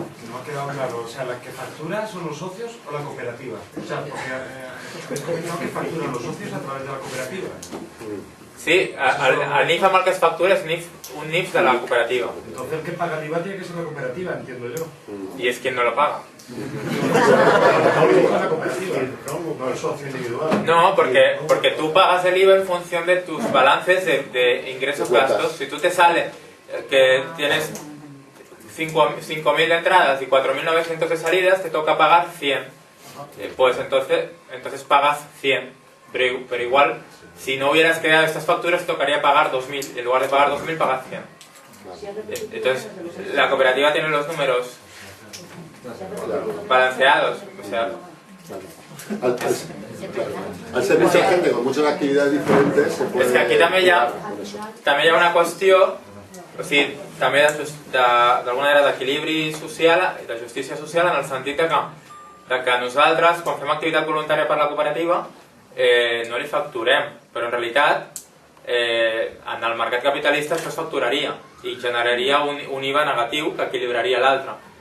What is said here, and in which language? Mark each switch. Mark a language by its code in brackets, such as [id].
[es] No ha quedado claro, o sea, ¿la que factura son los socios o la cooperativa? O sea, porque no que facturan los socios a través de la cooperativa. [ca] Sí, el NIF amb el que es factura és un NIF de la cooperativa. [es] Entonces el que paga el IVA tiene que ser la cooperativa, entiendo yo. Y es quien no lo paga. La cooperativa, no el socio individual. No, porque tú pagas el IVA en función de tus balances de ingresos-gastos. Si tú te sale que tienes 5.000 de entradas y 4.900 de salidas, te toca pagar 100. Pues entonces pagas 100. Pero igual, si no hubieras creado estas facturas, tocaría pagar 2.000. En lugar de pagar 2.000, pagas 100. Entonces, la cooperativa tiene los números balanceados. O sea, al ser mucha gente con muchas actividades diferentes se puede... [ca] és que aquí també hi ha una qüestió, o sigui, també d'alguna manera d'equilibri social, de justícia social, en el sentit que nosaltres, quan fem activitat voluntària per la cooperativa, no li facturem, però en realitat en el mercat capitalista això es facturaria i generaria un IVA negatiu que equilibraria l'altre.